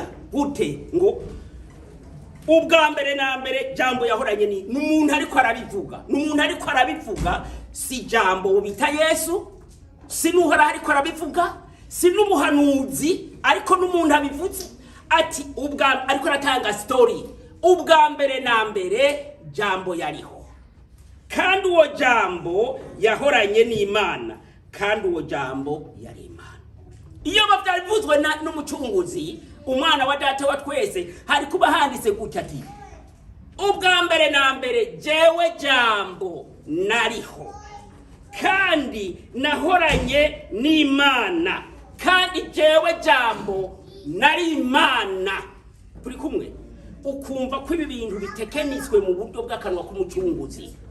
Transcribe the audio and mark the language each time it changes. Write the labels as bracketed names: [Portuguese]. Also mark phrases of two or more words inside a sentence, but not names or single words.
[Rundi] gute ngo ubwa mbere na mbere jambo yahoranye ni n'umuntu ariko arabivuga si jambo bita Yesu si n'uhora ariko arabivuga si n'umuhanuzi ariko n'umuntu abivuze ati ubwa ariko aratanga story ubwa mbere na mbere jambo yariho kandi uwo jambo yahoranye n'Imana kandi uwo jambo yari Imana iyo bavyarivuzwe n'umucunguzi umwana wa data wa twese hari kuba handitse gutya ati ubwa mbere na mbere jewe jambo nariho kandi nahoranye n'Imana kandi jewe jambo nari Imana turi kumwe ukumva ko ibi bintu bitekenitswe mu buryo bw'akanwa k'umucunguzi